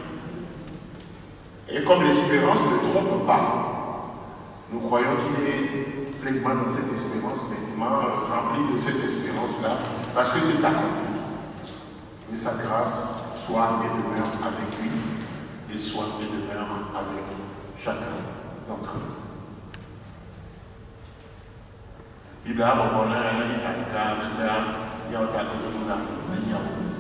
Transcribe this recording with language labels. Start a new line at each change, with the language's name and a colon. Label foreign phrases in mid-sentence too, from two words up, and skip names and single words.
French: Et comme l'espérance ne trompe pas, nous croyons qu'il est pleinement dans cette espérance, pleinement rempli de cette espérance-là, parce que c'est accompli. Que sa grâce soit et demeure avec lui, et soit et demeure avec chacun d'entre nous. Biblia Bobola, la Biblia, Biblia, Yauta, Kodona, Nanyao.